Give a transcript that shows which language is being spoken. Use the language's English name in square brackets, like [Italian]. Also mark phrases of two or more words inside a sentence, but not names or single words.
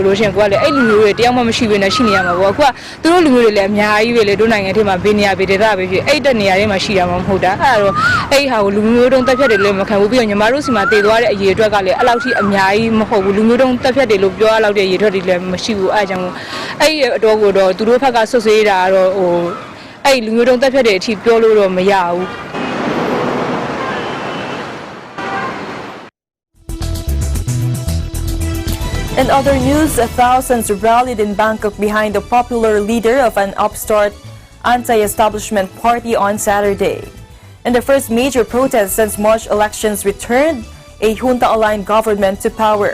[Burmese] လို့ရှိရင်ကိုကလည်းအဲ့လူမျိုးတွေတယောက်မှမရှိဘဲနဲ့ရှိနေရမှာပေါ့အခုကသူတို့လူမျိုးတွေလည်းအများကြီးပဲလေတို့နိုင်ငံထဲမှာဘေးနေရာဘေးဒေသပဲဖြစ်အဲ့တဲ့နေရာတွေမှာရှိတာမှမဟုတ်တာအဲ့တော့အဲ့ဟာကိုလူမျိုးတုံးတက်ဖြတ်တယ်လည်းမခံဘူးပြီးတော့ညီမတို့စီမှာတည်သွားတဲ့အရေးအတွက်ကလည်းအဲ့လောက်ထိအများကြီးမဟုတ်ဘူးလူမျိုးတုံးတက်ဖြတ်တယ်လို့ပြောရလောက်တဲ့အရေးအတွက်တွေလည်းမရှိဘူးအဲ့အကြောင်းအဲ့အတော်ကိုတော့သူတို့ဘက်ကဆွဆွေးတာတော့ဟိုအဲ့လူမျိုးတုံးတက်ဖြတ်တဲ့အထိပြောလို့တော့မရဘူး [English] In other news, thousands rallied in Bangkok behind the popular leader of an upstart anti-establishment party on Saturday. In the first major protest since March elections returned a junta-aligned government to power.